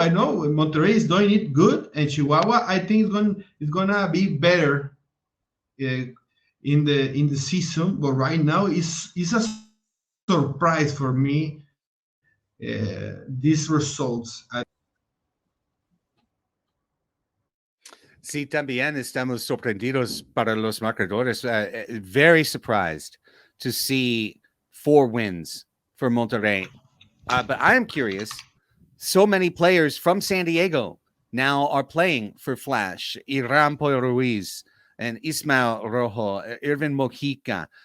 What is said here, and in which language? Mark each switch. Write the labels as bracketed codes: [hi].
[en] I know Monterrey is doing it good, and Chihuahua, I think it's gonna be better in the season. But right now, it's a surprise for me these results. [es] Sí, también estamos sorprendidos para los marcadores. [en] Very surprised to see 4 wins for Monterrey. But I am curious. So many players from San Diego now are playing for Flash. Iram Pollo Ruiz and Ismael Rojo, Irvin Mojica.